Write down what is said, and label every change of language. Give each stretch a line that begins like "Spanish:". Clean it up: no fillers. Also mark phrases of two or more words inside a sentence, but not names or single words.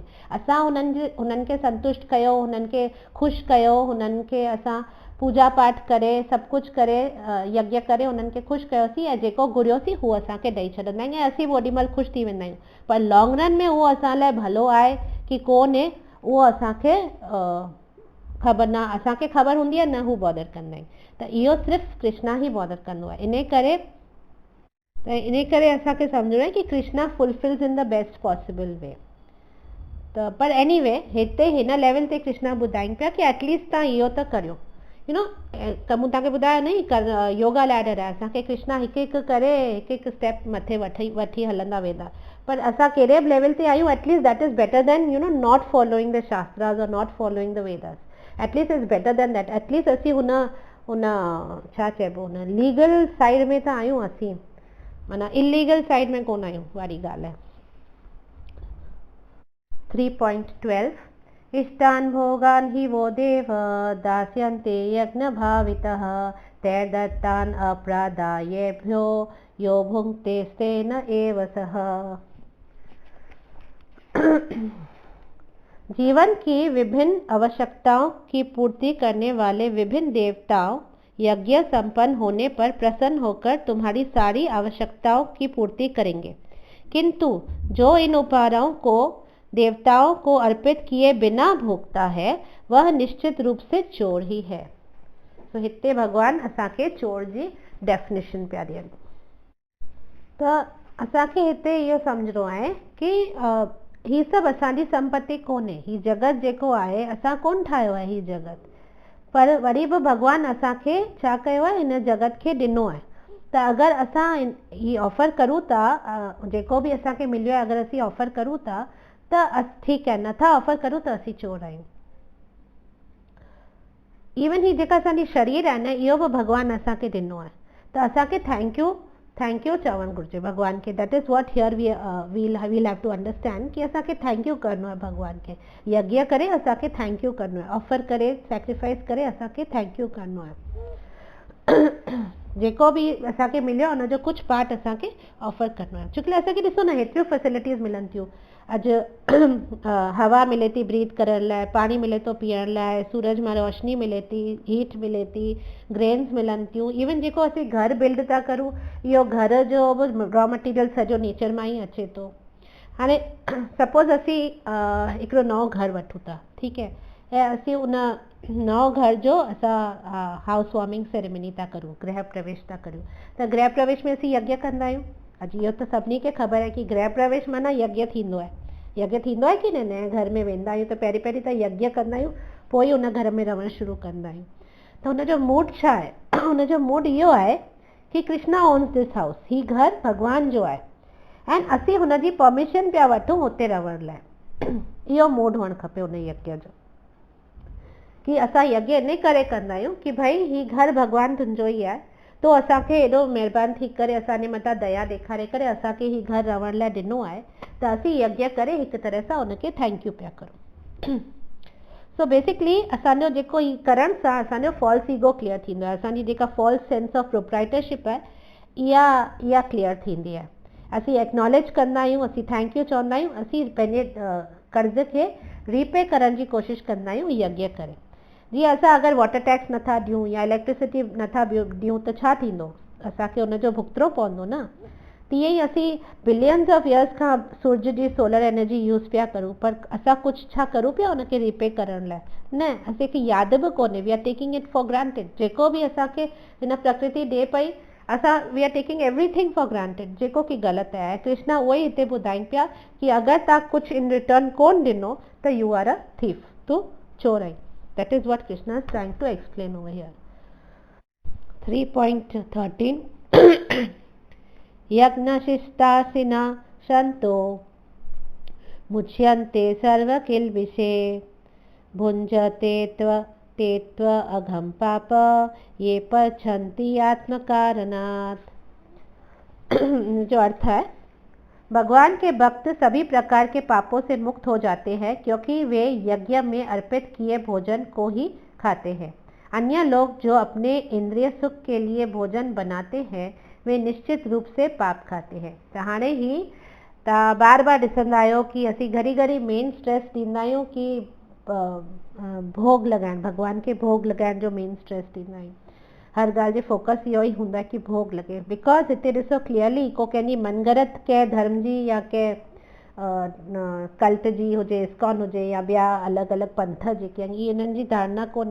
Sindhi: असां हुननि खे संतुष्ट कयो, हुननि खे ख़ुशि कयो, हुननि खे असां पूजा पाठ करे सभु कुझु करे यज्ञ करे हुननि खे ख़ुशि कयोसीं ऐं जेको घुरियोसीं हू असांखे ॾेई छॾंदा आहिनि ऐं असीं बि ओॾी महिल ख़ुशि थी वेंदा आहियूं। पर
English: long run
Sindhi: में उहो असां लाइ भलो आहे कि कोन्हे उहो असांखे ख़बर न, असांखे ख़बर हूंदी आहे न, हू बॉडर कंदा आहिनि। त इहो सिर्फ़ु कृष्णा ई बॉडर कंदो आहे। इन करे असांखे सम्झणो आहे कि कृष्णा
English: fulfills in the best possible way.
Sindhi: त पर एनीवे हिते हिन लेवल ते कृष्णा ॿुधाइनि पिया कि एटलीस्ट तव्हां इहो त करियो,
English: you know,
Sindhi: त मूं तव्हांखे ॿुधायो न
English: yoga ladder
Sindhi: आहे, असांखे कृष्णा हिकु हिकु करे हिकु हिकु स्टेप मथे वठी हलंदा वेंदा। पर असां कहिड़े बि लेवल ते आहियूं,
English: At least that is better than you know not following the shastras और not following the Vedas। At least is better than that.
Sindhi: एटलीस्ट असीं हुन छा चइबो, हुन
English: legal side
Sindhi: में त आहियूं, असीं माना
English: illegal side
Sindhi: में कोन आहियूं, वारी ॻाल्हि आहे।
Sanskrit: 3.12 इष्टान् भोगान् हि वो देव दास्यन्ते यज्ञ भावितः तैर्दत्तान् अप्रादायेभ्यो यो भुङ्क्ते स्तेन एव सः।
Hindi: जीवन की विभिन्न आवश्यकताओं की पूर्ति करने वाले विभिन्न देवताओं यज्ञ संपन्न होने पर प्रसन्न होकर तुम्हारी सारी आवश्यकताओं की पूर्ति करेंगे, किंतु जो इन उपहारों को देवताओं को अर्पित किए बिना भोगता है वह निश्चित रूप से चोर ही है।
Sindhi: तो हिते भगवान असांखे चोर जी डेफिनेशन पिया ॾियनि। त असांखे हिते इहो सम्झणो आहे कि ही सभु असांजी संपत्ति कोन्हे, ही जगत जेको आहे असां कोन ठाहियो आहे ही जगत, पर वरी बि भगवान असांखे छा कयो आहे, हिन जगत खे ॾिनो आहे। त अगरि असां ही ऑफर करूं था, जेको बि असांखे मिलियो आहे अगरि असीं ऑफर करूं था त ठीकु आहे, नथा ऑफर करूं त असीं चोर आहियूं। इवन ही जेका असांजी शरीर आहे न, इहो बि भगवान असांखे ॾिनो आहे, त असांखे
English: thank you
Sindhi: चवणु घुरिजे भगवान खे।
English: That is what here we'll have to understand
Sindhi: कि असांखे
English: thank you
Sindhi: करणो आहे भगवान खे। यज्ञ करे असांखे
English: thank you
Sindhi: करणो आहे, ऑफर करे सैक्रिफाइस करे असांखे
English: thank you
Sindhi: करणो आहे। जेको बि असांखे मिलियो हुनजो कुझु पार्ट असांखे ऑफर करणो आहे। छोकी असांखे ॾिसो न हेतिरियूं फैसिलिटीज़ मिलनि थियूं, अॼु हवा मिले थी ब्रीथ करण लाइ, पाणी मिले थो पीअण लाइ, सूरज मां रोशनी मिले थी, हीट मिले थी, ग्रेन्स मिलनि थियूं। इवन जेको असीं घर बिल्ड था करूं, इहो घर जो बि
English: raw material
Sindhi: सॼो नेचर मां ई अचे थो। हाणे सपोज़ असीं हिकिड़ो नओं घर वठूं था, ठीकु है, ऐं असीं उन नओं घर जो असां
English: house warming ceremony
Sindhi: था करूं, गृह प्रवेश था करूं। त गृह प्रवेश में असीं यज्ञ कंदा आहियूं। अॼु इहो त सभिनी खे ख़बर आहे कि गृह प्रवेश माना यज्ञ थींदो आहे। यज्ञ थींदो आहे कि न, नए घर में वेंदा आहियूं त पहिरीं त यज्ञ कंदा आहियूं, पोइ ई उन घर में रहणु शुरू कंदा आहियूं। त हुनजो मूड छा आहे? हुनजो मूड इहो आहे कि
English: Krishna owns this house,
Sindhi: ही घर भगवान जो आहे ऐं असीं हुनजी परमिशन पिया वठूं हुते रहण लाइ। इहो मूड हुअणु खपे हुन यज्ञ जो, कि असां यज्ञ इन करे कंदा आहियूं कि भई ही घर भगवान तुंहिंजो ई आहे, तो असांखे एॾो महिरबानी थी करे असांजे मथां दया ॾेखारे करे असांखे ही घर रहण लाइ ॾिनो आहे, त असीं यज्ञ करे हिकु तरह सां उनखे
English: thank you
Sindhi: पिया करूं।
English: so basically
Sindhi: असांजो जेको ही करण सां असांजो
English: false ego
Sindhi: क्लियर थींदो आहे, असांजी जेका
English: false sense of proprietorship
Sindhi: आहे इहा क्लियर थींदी आहे। असीं एक्नॉलेज कंदा आहियूं, असीं
English: thank you
Sindhi: चवंदा आहियूं, असीं पंहिंजे कर्ज़ खे रीपे करण जी कोशिशि कंदा आहियूं यज्ञ करे। जीअं असां अगरि
English: water tax
Sindhi: नथा ॾियूं या इलेक्ट्रिसिटी नथा ॾियूं त छा थींदो, असांखे उनजो भुगतणो पवंदो न। तीअं ई असीं
English: billions of years
Sindhi: खां सूरज जी
English: solar energy
Sindhi: यूज़ पिया करूं, पर असां कुझु छा करूं पिया उनखे रीपे करण लाइ? न, असांखे यादि बि कोन्हे।
English: We are taking it for granted.
Sindhi: जेको बि असांखे हिन प्रकृति ॾिए पई, असां
English: we are taking everything for granted,
Sindhi: जेको की ग़लति आहे। कृष्णा उहो ई हिते ॿुधाइनि पिया कि अगरि तव्हां कुझु
English: in return
Sindhi: कोन ॾिनो त
English: you are a thief,
Sindhi: तूं चोर आहीं।
English: That is what Krishna is trying to explain over here.
Sanskrit: 3.13 यज्ञशिष्टाशिनः सन्तो मुच्यन्ते सर्वकिल्बिषे भुञ्जते तेत्व अघम पाप ये पचन्ति आत्मकारणात्।
Hindi: जो अर्थ है, भगवान के भक्त सभी प्रकार के पापों से मुक्त हो जाते हैं क्योंकि वे यज्ञ में अर्पित किए भोजन को ही खाते हैं। अन्य लोग जो अपने इंद्रिय सुख के लिए भोजन बनाते हैं वे निश्चित रूप से पाप खाते हैं।
Sindhi: त हाणे ही तव्हां बार बार ॾिसंदा आहियो कि असीं घड़ी घड़ी
English: main stress
Sindhi: ॾींदा आहियूं कि भोग लॻाइण, भगवान खे भोग लॻाइण जो
English: main stress
Sindhi: ॾींदा आहियूं। हर ॻाल्हि जी फोकस इहो ई हूंदो आहे कि भोग लॻे। बिकॉज हिते ॾिसो क्लियरली को कंहिंजी मनगढ़ंत कंहिं धर्म जी या कंहिं कल्ट जी हुजे, इस्कॉन हुजे या ॿिया अलॻि अलॻि पंथ जेके आहिनि, इहे इन्हनि जी धारणा कोन्हे।